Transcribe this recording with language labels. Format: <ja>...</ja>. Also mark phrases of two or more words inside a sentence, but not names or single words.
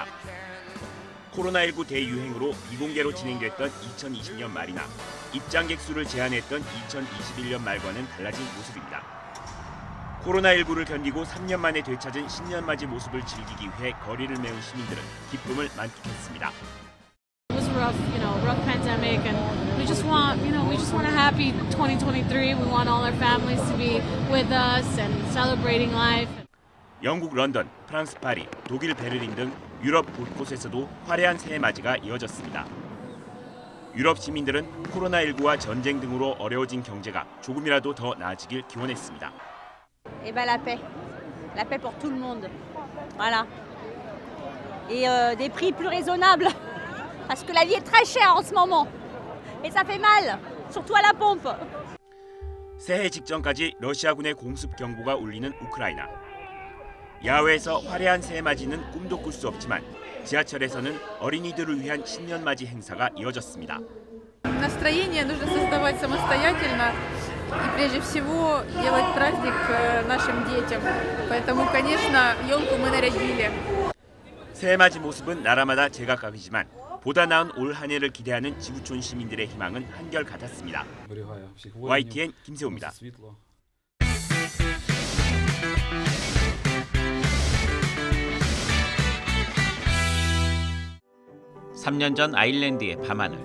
<ko>코로나19 대유행으로 비공개로 진행됐던 2020년 말이나 입장객 수를 제한했던 2021년 말과는 달라진 모습입니다. 코로나19를 견디고 3년 만에 되찾은 신년맞이 모습을 즐기기 위해 거리를 메운 시민들은 기쁨을 만끽했습니다.</ko> <en>It was rough pandemic, and we just want a happy 2023. We want all our families to be with us and celebrating life.</en> <ko>영국 런던, 프랑스 파리, 독일 베를린 등 유럽 곳곳에서도 화려한 새해 맞이가 이어졌습니다. 유럽 시민들은 코로나19와 전쟁 등으로 어려워진 경제가 조금이라도 더 나아지길 기원했습니다.</ko> <fr>Eh ben la paix pour tout le monde. Voilà. Et des prix plus raisonnables, parce que la vie est très chère en ce moment, et ça fait mal, surtout à la pompe.</fr> <ko>새해 직전까지 러시아군의 공습 경보가 울리는 우크라이나. 야외에서 화려한 새해 맞이는 꿈도 꿀 수 없지만 지하철에서는 어린이들을 위한 신년맞이 행사가 이어졌습니다.</ko> <ru>Настроение нужно создавать самостоятельно и прежде всего делать праздник нашим детям. Поэтому, конечно, елку мы нарядили.</ru> <ko>새해 맞이 모습은 나라마다 제각각이지만 보다 나은 올 한 해를 기대하는 지구촌 시민들의 희망은 한결같았습니다. YTN 김세호입니다. 3년 전 아일랜드의 밤하늘.</ko>